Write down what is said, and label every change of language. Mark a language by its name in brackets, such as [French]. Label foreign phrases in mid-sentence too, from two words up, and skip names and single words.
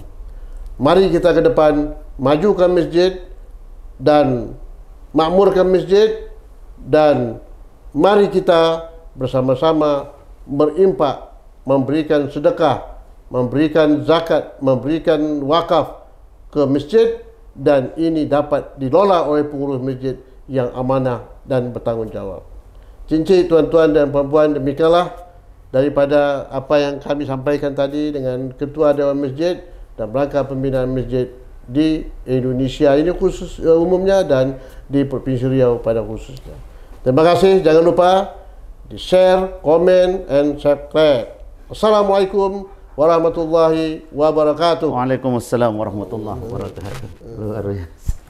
[Indonesian] Mari kita ke depan majukan masjid dan makmurkan masjid, dan mari kita bersama-sama berimpak memberikan sedekah memberikan zakat, memberikan wakaf ke masjid, dan ini dapat dikelola oleh pengurus masjid yang amanah dan bertanggungjawab. Cincin tuan-tuan dan puan-puan, demikianlah daripada apa yang kami sampaikan tadi dengan Ketua Dewan Masjid dan rangka pembinaan masjid di Indonesia ini khusus umumnya dan di Provinsi Riau pada khususnya. Terima kasih, jangan lupa di share, komen, [English] and subscribe. [Arabic] السلام عليكم ورحمة الله وبركاته. وعليكم السلام ورحمة الله وبركاته. [Indonesian] Luar biasa.